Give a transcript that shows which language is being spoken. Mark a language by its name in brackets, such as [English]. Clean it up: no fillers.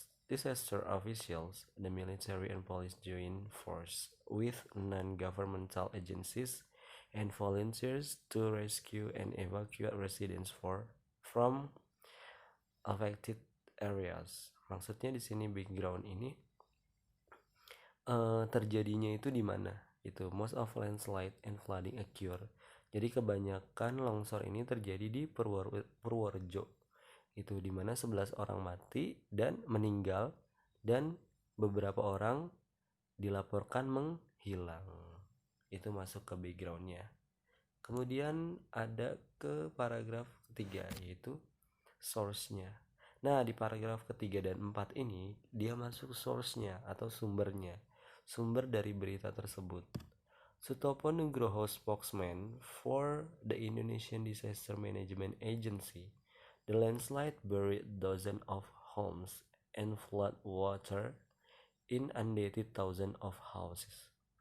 [English] Disaster officials, the military and police joined force with non-governmental agencies and volunteers to rescue and evacuate residents from affected areas. [Indonesian] Maksudnya di sini background ini terjadinya itu di mana? Itu [English] most of landslide and flooding occur. [Indonesian] Jadi kebanyakan longsor ini terjadi di Purworejo. Itu di mana 11 orang mati dan meninggal dan beberapa orang dilaporkan menghilang. Itu masuk ke backgroundnya. Kemudian ada ke paragraf ketiga, yaitu source-nya. Nah, di paragraf ketiga dan 4 ini dia masuk source-nya atau sumbernya, sumber dari berita tersebut. [English] Sutopo Nugroho, spokesman for the Indonesian Disaster Management Agency, the landslide buried dozens of homes and flood water inundated thousands of houses.